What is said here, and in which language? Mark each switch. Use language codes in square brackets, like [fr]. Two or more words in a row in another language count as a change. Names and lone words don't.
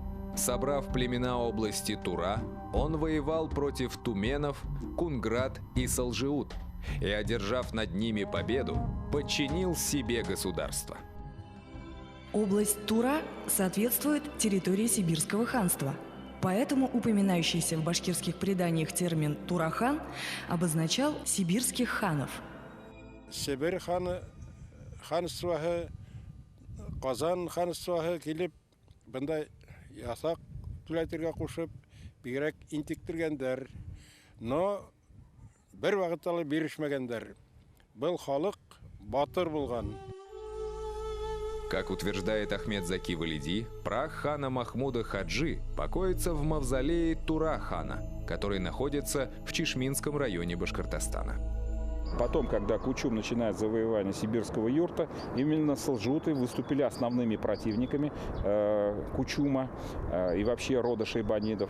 [ru] Собрав племена области Тура, он воевал против туменов, Кунград и Салжиут и, одержав над ними победу, подчинил себе государство». Область Тура соответствует территории Сибирского ханства. Поэтому упоминающийся в башкирских преданиях термин «Турахан» обозначал сибирских ханов. [ba] Сибирь ханствоһы, Казан ханствоһы килеп, бындай ясак түләтергә кушып, бигрәк интектергәндәр. Но бер вакытта бирешмәгәндәр. Был халык батыр булган. [ru] Как утверждает Ахмед Заки Валиди, прах хана Махмуда Хаджи покоится в мавзолее Тура-хана, который находится в Чишминском районе Башкортостана. Потом, когда Кучум начинает завоевание сибирского юрта, именно салжуты выступили основными противниками Кучума и вообще рода шейбанидов.